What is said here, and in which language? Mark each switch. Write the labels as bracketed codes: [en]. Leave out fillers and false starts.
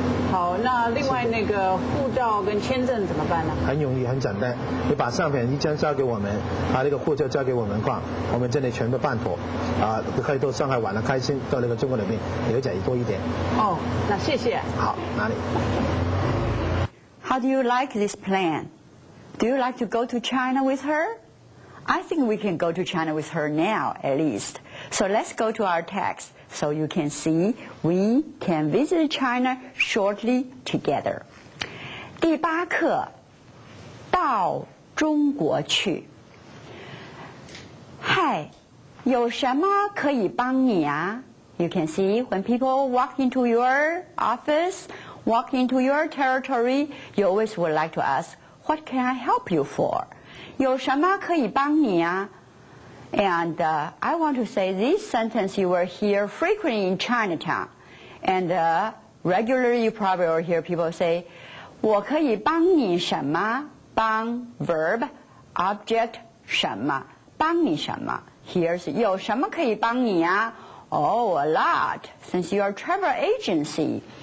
[zh] 好，那另外那个护照跟签证怎么办呢？很容易，很简单，你把相片1张交给我们，把那个护照交给我们的话，我们这里全部办妥，可以到上海玩得开心，到那个中国里面了解多一点。那谢谢。好，哪里 [en] How do you like this plan? Do you like to go to China with her? I think we can go to China with her now, at least. So let's go to our text so you can see we can visit China shortly together. [zh] 第8课，到中国去。嗨，有什么可以帮你啊？ [en] You can see when people walk into your office, walk into your territory, you always would like to ask, what can I help you for? [zh] 有什么可以帮你啊？ [en] And I want to say this sentence you will hear frequently in Chinatown. And regularly you probably will hear people say, [zh] 我可以帮你什么？帮 [en] verb, object [zh] 什么？帮你什么？ [en] Here's [zh] 有什么可以帮你啊？ [en] Oh, a lot, since you're a travel agency.